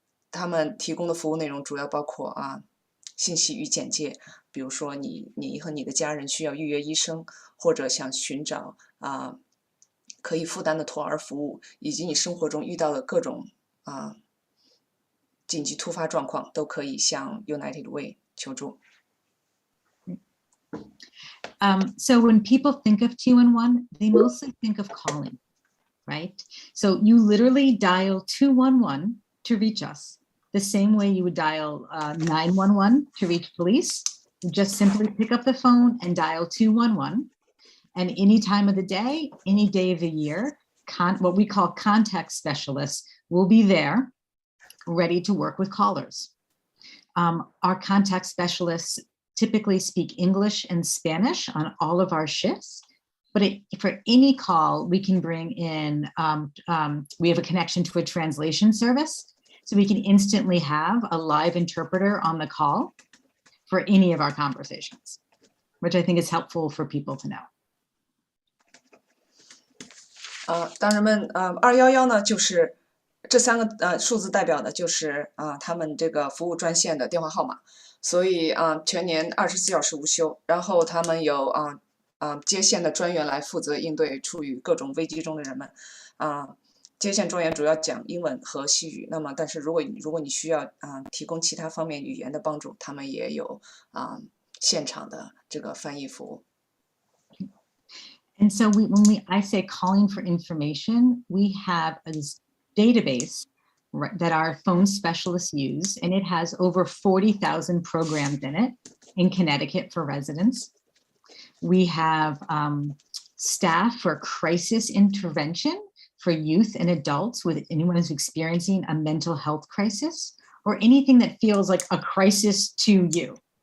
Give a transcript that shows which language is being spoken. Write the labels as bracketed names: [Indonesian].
[Chinese] 他们提供的服务内容主要包括信息与简介，比如说你和你的家人需要预约医生，或者想寻找可以负担的托儿服务，以及你生活中遇到的各种紧急突发状况，都可以向 United Way 求助。 [English] So when people think of 211, they mostly think of calling, right? So you literally dial 211 to reach us, the same way you would dial 911 to reach police. You just simply pick up the phone and dial 211. And any time of the day, any day of the year, what we call contact specialists will be there, ready to work with callers. Our contact specialists typically speak English and Spanish on all of our shifts, but for any call, we can bring in, we have a connection to a translation service, so we can instantly have a live interpreter on the call for any of our conversations, which I think is helpful for people to know. [Chinese] 当人们211呢，就是这3个数字代表的就是他们这个服务专线的电话号码，所以全年24小时无休。然后他们有接线的专员来负责应对处于各种危机中的人们。接线专员主要讲英文和西语，那么但是如果你需要提供其他方面语言的帮助，他们也有现场的这个翻译服务。 [English] And so I say calling for information, we have a database that our phone specialists use, and it has over 40,000 programs in it in Connecticut for residents. We have staff for crisis intervention for youth and adults with anyone who's experiencing a mental health crisis or anything that feels like a crisis to you.